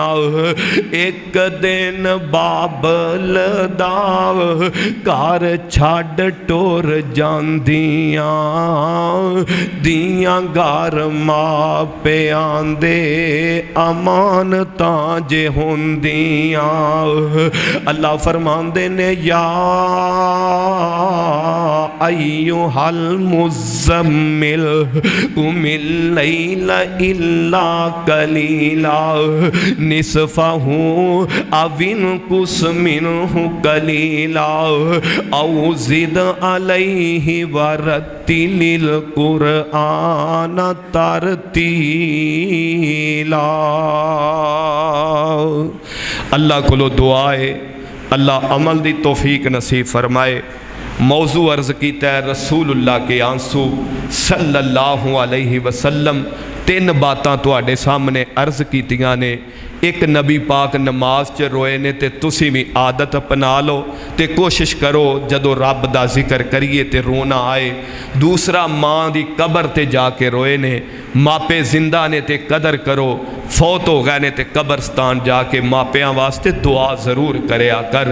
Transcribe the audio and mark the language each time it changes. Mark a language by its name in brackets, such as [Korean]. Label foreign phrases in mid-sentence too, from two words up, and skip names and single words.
[Punjabi] اک دن بابل دا گھر چھڈ ٹور جاندیاں، دیاں گھر ماپیاں دے امانتاں جے ہوندیاں. اللہ فرماندے نے [Arabic] يا أيها المزمل قم الليل إلا قليلا نصفه أو انقص منه قليلا أو زد عليه ورتل القرآن ترتيلا. [Punjabi] اللہ کولوں دعا ہے اللہ عمل دی توفیق نصیب فرمائے. موضوع عرض کیتا ہے رسول اللہ کے آنسو [Arabic] صلى الله عليه وسلم. [Punjabi] تین باتاں تہاڈے سامنے عرض کیتیاں نے. اک نبی پاک نماز چ روئے نے تے تسی بھی عادت اپنا لو تے کوشش کرو جدوں رب دا ذکر کریے تے رونا آئے. دوسرا ماں دی قبر تے جا کے روئے نے، ماپے زندہ نے تے قدر کرو، فوت ہو گئے نے تے قبرستان جا کے ماپیاں واسطے دعا ضرور کریا کر.